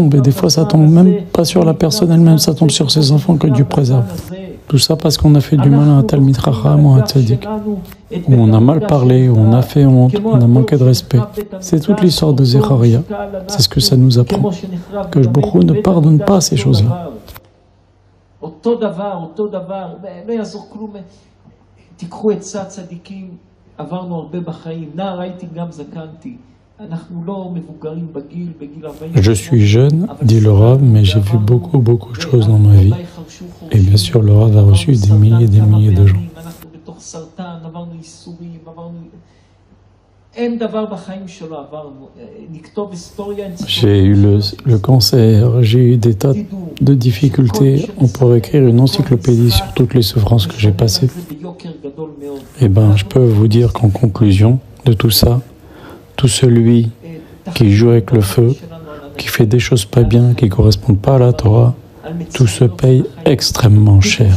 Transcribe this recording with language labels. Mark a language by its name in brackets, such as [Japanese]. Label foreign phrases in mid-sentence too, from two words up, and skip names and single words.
[French] Et des fois, ça tombe même pas sur la personne elle-même, ça tombe sur ses enfants que Dieu préserve. Tout ça parce qu'on a fait du mal à un [Hebrew] תלמיד חכם [French] ou à un Tzadik. Où on a mal parlé, où on a fait honte, on a manqué de respect. C'est toute l'histoire de Zecharia. C'est ce que ça nous apprend. Que [Hebrew] ברוך הוא [French] ne pardonne pas ces choses-là. [Hebrew] אותו דבר, לא יעזור כלום. תיקחו עצה צדיקים, עברנו הרבה בחיים, נער הייתי גם זקנתי. אנחנו לא מבוגרים בגיל 40. [French] Je suis jeune, dit le Rav, mais j'ai vu beaucoup de choses dans ma vie. Et bien sûr, le Rav a reçu des milliers de gens. [Hebrew] אנחנו בתוך סרטן, עברנו ייסורים, אין דבר בחיים שלא עברנו. נכתוב היסטוריה... [French] J'ai eu le cancer, j'ai eu des tas de difficultés. On pourrait écrire une encyclopédie sur toutes les souffrances que j'ai passées. Eh bien, je peux vous dire qu'en conclusion de tout ça, tout celui qui joue avec le feu, qui fait des choses pas bien, qui ne correspondent pas à la Torah, tout se paye extrêmement cher.